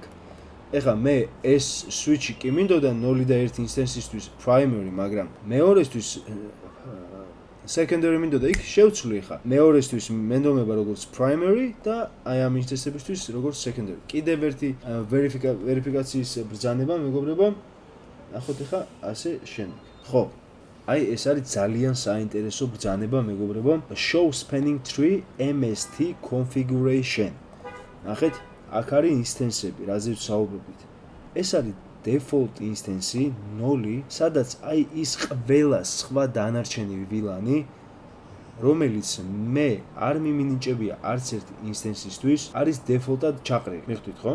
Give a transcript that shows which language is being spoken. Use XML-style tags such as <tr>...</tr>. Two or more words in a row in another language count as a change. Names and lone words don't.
<ka>ეხლა მე ეს switch-ი კი მინდოდა 0 და 1 instance-ისთვის primary, მაგრამ მეორესთვის secondary მინდოდა, იქ შევცვლი ხა. მეორესთვის მენდომება როგორც primary და აი ამ instance-ებისთვის როგორც secondary. კიდევ ერთი ვერიფიკაციის ბრძანება, მეგობრებო. ნახოთ ხა ასე შემდეგ. ხო. აი ეს არის ძალიან საინტერესო ბრძანება, მეგობრებო.</ka> <en>Show spanning tree MST configuration.</en> <ka>ნახეთ, აქ არის instance-ები, რაზეც საუბრობთ. ეს არის</ka> <en>default instance</en> <ka>0, სადაც აი ის ყველა სხვა დანარჩენი VLAN-ი, რომელიც მე არ მიმინიჭებია არც ერთ instance-ისთვის, არის default-ად ჩაყრილი. მიხვდით ხო?</ka>